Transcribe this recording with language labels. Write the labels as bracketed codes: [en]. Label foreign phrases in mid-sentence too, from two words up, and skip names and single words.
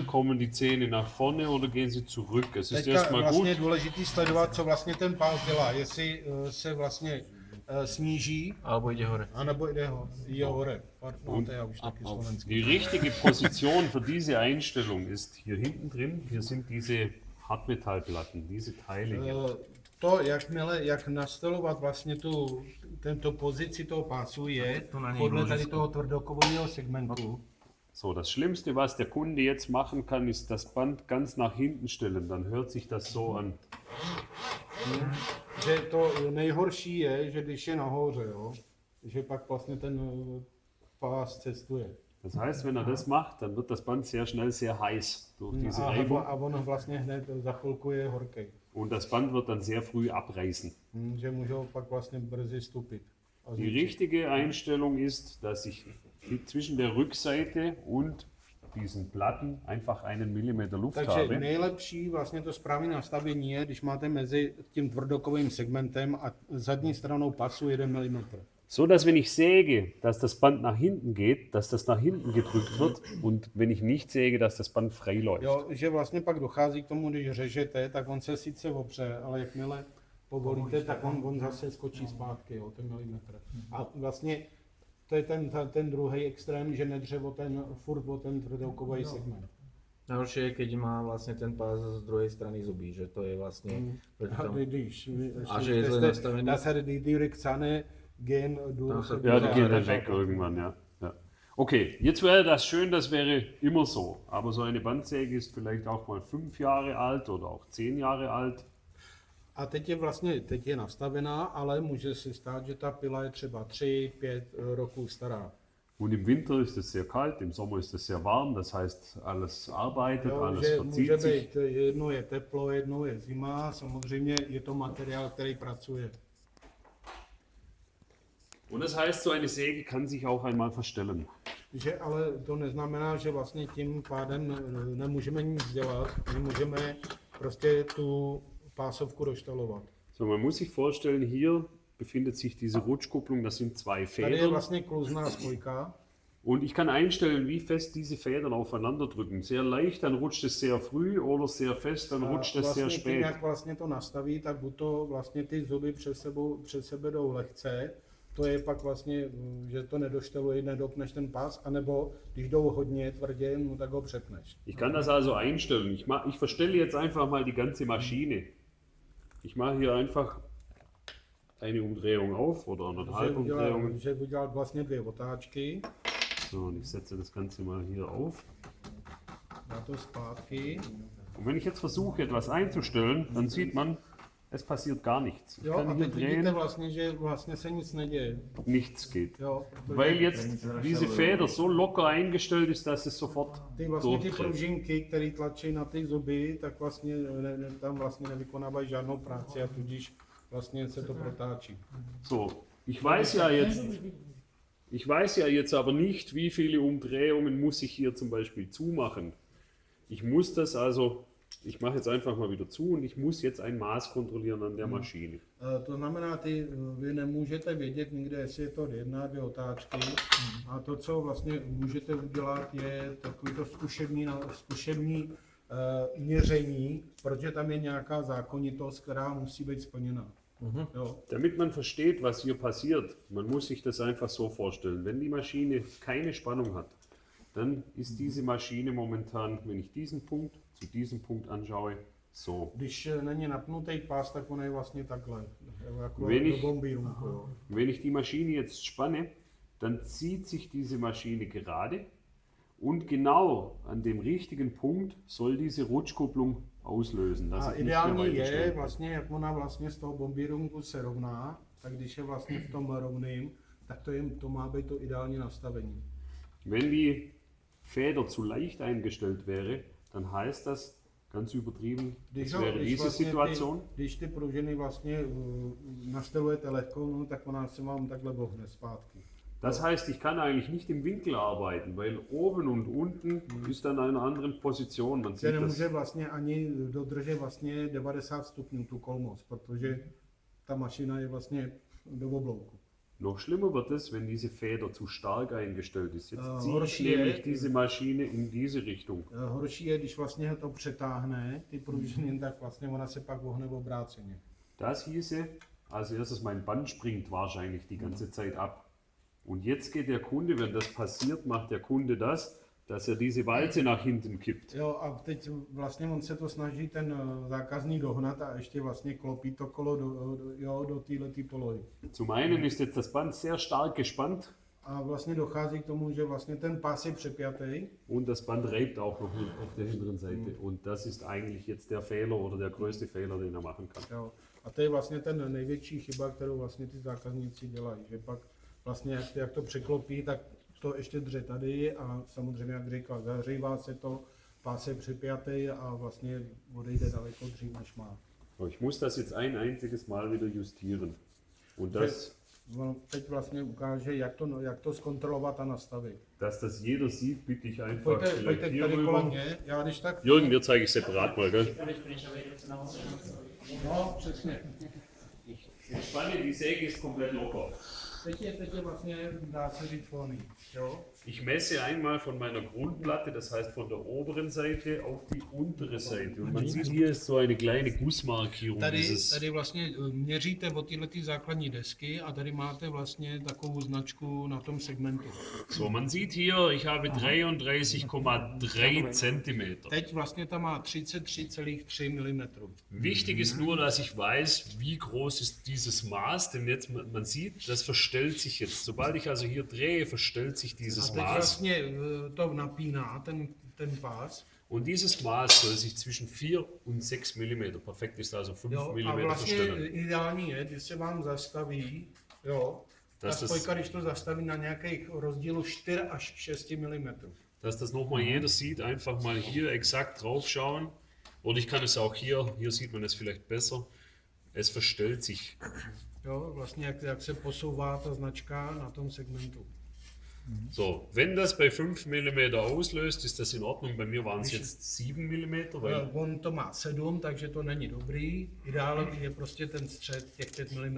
[de] Kommen die Zähne nach vorne oder gehen sie zurück? Es ist [cs] teďka [de] erstmal gut. [cs] vlastně je důležitý sledovat, co vlastně ten pás dělá, jestli se vlastně sníží, [sk] Alebo ide hore. [cs] anebo jde hore. Pardon, to je už taky slovenský. [de] Die richtige Position für diese Einstellung ist hier hinten drin. Hier sind diese Hartmetallplatten, diese Teile hier. To, jak nastelovat vlastně tento pozici toho pásu je podle tady toho tvrdokového segmentu. So, das Schlimmste, was der Kunde jetzt machen kann, ist das Band ganz nach hinten stellen. Dann hört sich das so an. [cs] Že to nejhorší je, že když je nahoře, jo, že pak vlastně ten pás cestuje. [de] Das heißt, wenn er das macht, dann wird das Band sehr schnell sehr heiß durch diese Reibung. [cs] A on vlastně hned za chvilku je horký. [de] Und das Band wird dann sehr früh abreißen. [cs] Že můžou pak vlastně brzy stupit. [de] Die richtige Einstellung ist, dass ich zwischen der Rückseite und diesen Platten einfach einen Millimeter Luft [cs] Takže [de] habe. [cs] nejlepší vlastně to správné nastavení je, když máte mezi tím tvrdokovým segmentem a zadní stranou pasu 1 mm. [de] So dass wenn ich säge, dass das Band nach hinten geht, dass das nach hinten gedrückt wird und wenn ich nicht säge, dass das Band frei läuft. [cs] Jo, že vlastně pak dochází k tomu, když řežete, tak on se sice opře, ale jakmile povolíte, tak on zase skočí zpátky, jo, ten milimetr. A vlastně to je ten druhý extrém, že nedře furt o ten tvrdokový segment. [sk] Najhoršie je, keď má vlastne ten pás z druhej strany zuby, že to je vlastne proti tomu. A že je zle nastavený. [de] Das hat die Rückzahne gehen durch. Ja, die gehen dann weg irgendwann, ja. Ja. Okay, jetzt wäre das schön, das wäre immer so. Aber so eine Bandsäge ist vielleicht auch mal 5 Jahre alt oder auch 10 Jahre alt. [cs] A teď je nastavená, ale může se stát, že ta pila je třeba 3-5 roků stará. [de] Und im Winter ist es sehr kalt, im Sommer ist es sehr warm, das heißt, alles arbeitet, [cs] Jo, [de] alles [cs] že může [de] verzieht sich. [cs] být, jedno je teplo, jedno je zima, samozřejmě je to materiál, který pracuje. [de] Und das heißt, so eine Säge kann sich auch einmal verstellen. [cs] Že ale to neznamená, že vlastně tím pádem nemůžeme nic dělat, nemůžeme prostě tu pásovku doštalovat. [de] So, man muss sich vorstellen, hier befindet sich diese Rutschkupplung, das sind 2 [cs] Tady je [de] Federn. [cs] vlastně klouzná spojka. [de] Und ich kann einstellen, wie fest diese Federn aufeinander drücken. Sehr leicht, dann rutscht es sehr früh, oder sehr fest, dann rutscht es sehr [cs] Vlastně tím, [de] spät. [cs] jak vlastně to nastaví, tak buď to vlastně ty zuby přes sebe jdou lehce, to je pak vlastně, že to nedošteluje, nedopneš ten pás, anebo když jdou hodně tvrdě, no tak ho přepneš. [de] Ich kann das also einstellen. Ich verstelle jetzt einfach mal die ganze Maschine. Ich mache hier einfach eine Umdrehung auf oder 1,5 Umdrehungen. [cs] Že udělal vlastně 2 otáčky, [de] So, und ich setze das Ganze mal hier auf. [cs] dá to zpátky. [de] Und wenn ich jetzt versuche, etwas einzustellen, dann sieht man, es passiert gar nichts. Ich [cs] Jo, a [de] kann hier [cs] teď vidíte [de] drehen, [cs] vlastně, že vlastně se nic neděje. [de] nichts geht. [cs] Jo, [de] Weil jetzt diese Feder so locker eingestellt ist, dass es sofort [cs] ty vlastně ty [de] durchdreht. [cs] pružinky, které tlačí na ty zuby, tak vlastně tam vlastně nevykonávají žádnou práci a tudíž vlastně se to protáčí. [de] So, ich weiß ja jetzt aber nicht, wie viele Umdrehungen muss ich hier zum Beispiel zumachen. Ich muss das also, ich mache jetzt einfach mal wieder zu und ich muss jetzt ein Maß kontrollieren an der Maschine. [cs] To znamená, vy nemůžete vědět nikde, jestli je to 1, 2 otáčky. A to, co vlastně můžete udělat, je takovýto zkušební měření, protože tam je nějaká zákonitost, která musí být splněna. Jo. [de] Damit man versteht, was hier passiert, man muss sich das einfach so vorstellen. Wenn die Maschine keine Spannung hat, dann ist diese Maschine momentan, wenn ich diesen Punkt zu diesem Punkt anschaue, so. [cs] Když není napnutý pás, tak on je vlastně takhle, jako [de] Wenn [cs] do [de] ich- [cs] bombírunku. Jo. [de] Wenn ich die Maschine jetzt spanne, dann zieht sich diese Maschine gerade und genau an dem richtigen Punkt soll diese Rutschkupplung auslösen. Dass [cs] A [de] es nicht mehr [cs] ideální [de] weiter [cs] je [de] schnell [cs] vlastně, jak ona vlastně z toho bombírunku se rovná, tak když je vlastně v tom rovným, tak to má být to ideální nastavení. [de] Wenn die Feder zu leicht eingestellt wäre, dann heißt das, ganz übertrieben, das wäre diese Situation. [cs] Když ty pružiny vlastně nastavujete lehko, no, tak ona se vám takhle bohne zpátky. [de] Das heißt, ich kann eigentlich nicht im Winkel arbeiten, weil oben und unten ist an einer anderen Position. Man [cs] Se [de] sieht das. [cs] nemůže vlastně ani dodržet vlastně 90 stupňů tu kolmost, protože ta mašina je vlastně do oblouku. [de] Noch schlimmer wird es, wenn diese Feder zu stark eingestellt ist. Jetzt ziehe ich [cs] horší je- [de] nämlich diese Maschine in diese Richtung. [cs] Horší je, když vlastně to přetáhne, ty pružiny, tak vlastně ona se pak vohne obráceně. [de] Das hieße, als erstes mein Band springt wahrscheinlich die ganze Zeit ab. Und jetzt geht der Kunde, wenn das passiert, macht der Kunde das, dass er diese Walze nach hinten kippt. [cs] Jo, a teď vlastně on se to snaží ten zákazník dohnat a ještě vlastně klopí to kolo do této polohy. [de] Zum einen ist jetzt das Band sehr stark gespannt. [cs] a vlastně dochází k tomu, že vlastně ten pás je přepjatý. [de] Und das Band reibt auch noch auf der hinteren Seite. Und das ist eigentlich jetzt der Fehler oder der größte Fehler, den er machen kann. [cs] Jo. A to je vlastně ten největší chyba, kterou vlastně ty zákazníci dělají, že pak vlastně jak to překlopí, tak to ještě dře tady a samozřejmě, jak říkal, zahřívá se to, pás je přepjatý a vlastně odejde daleko dřív, než má. [de] Ich muss das jetzt ein einziges Mal wieder justieren. Und das, [cs] No, teď vlastně ukáže, jak to zkontrolovat a nastavit. [de] dass das jeder sieht, bitte ich einfach [cs] Pojďte [de] vielleicht hier [cs] tady kolem [de] rüber. [cs] mě, já když tak... [de] Jürgen, dir zeige ich separat mal, gell? [cs] No, přesně. [de] Die Spanne, die Säge ist komplett locker. [cs] Teď je vlastně, dá se říct, volný, jo? [de] Ich messe einmal von meiner Grundplatte, das heißt von der oberen Seite auf die untere Seite. Und man sieht, hier ist so eine kleine Gussmarkierung. [cs] Tady vlastně měříte od této základní desky a tady máte vlastně takovou značku na tom segmentu. [de] So, man sieht hier, ich habe 33,3 cm. [cs] Teď vlastně tam má 33,3 mm. [de] Wichtig ist nur, dass ich weiß, wie groß ist dieses Maß, denn jetzt, man sieht, das verstellt sich jetzt. Sobald ich also hier drehe, verstellt sich dieses [cs] Teď [de] Maß. [cs] vlastně to napíná ten pás. [de] Und dieses Maß soll sich zwischen 4 und 6 mm, perfekt ist also 5 [cs] Jo, a [de] mm [cs] vlastně [de] verstellen. [cs] ideální je, když se vám zastaví, jo, ta spojka, když to zastaví na nějakých rozdílu 4 až 6 mm. [de] Dass das nochmal jeder sieht, einfach mal hier exakt drauf schauen. Oder ich kann es auch hier sieht man es vielleicht besser. Es verstellt sich. [cs] Jo, vlastně jak se posouvá ta značka na tom segmentu. [de] So, wenn das bei 5 mm auslöst, ist das in Ordnung. Bei mir waren es jetzt 7 mm, weil [cs] On to má 7, takže to není dobrý. Ideální je prostě ten střed těch 5 mm.